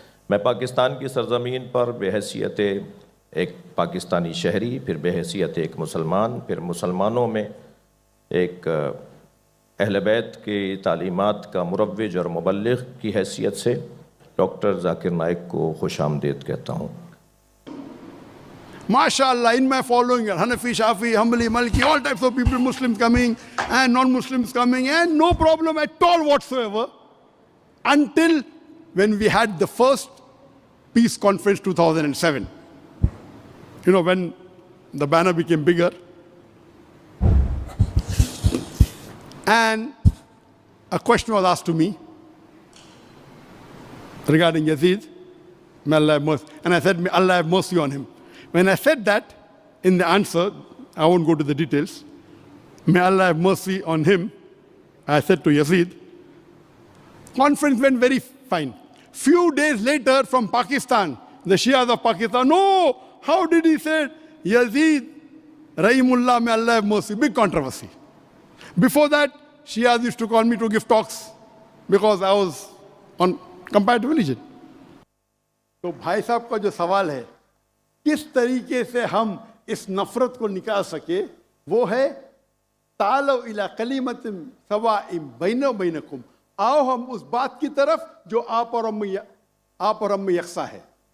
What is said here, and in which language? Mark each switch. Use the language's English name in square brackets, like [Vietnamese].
[Hindi] मैं पाकिस्तान की सरज़मीन पर बेहैसियत एक पाकिस्तानी शहरी, फिर बेहैसियत एक मुसलमान, फिर मुसलमानों में एक अहले बैत की तालीमात का मुरव्विज और मुबल्लिग़ की हैसियत से डॉक्टर ज़ाकिर नाइक को खुशामदीद कहता हूँ। [English] MashaAllah, in my following, Hanafi, Shafi, Hanbali, Maliki, all types of people, Muslims coming and non-Muslims coming, and no problem at all whatsoever, until when we had the first Peace Conference 2007. You know, when the banner became bigger. And a question was asked to me regarding Yazid. May Allah have mercy. And I said, may Allah have mercy on him. When I said that, in the answer, I won't go to the details, may Allah have mercy on him, I said to Yazid, conference went very fine. Few days later from Pakistan, the Shias of Pakistan, no, how did he say it? Yazid, Rahimullah, may Allah have mercy. Big controversy. Before that, Shias used to call me to give talks because I was on comparative religion. [Hindi] तो भाई साहब का जो सवाल है किस तरीके से हम इस नफरत को निकाल सके, वो है [Arabic] तालो इला कलिमतिन सवाइम बैनो बैनकुम, [Hindi] आओ हम उस बात की तरफ जो आप और हम में यकसा है.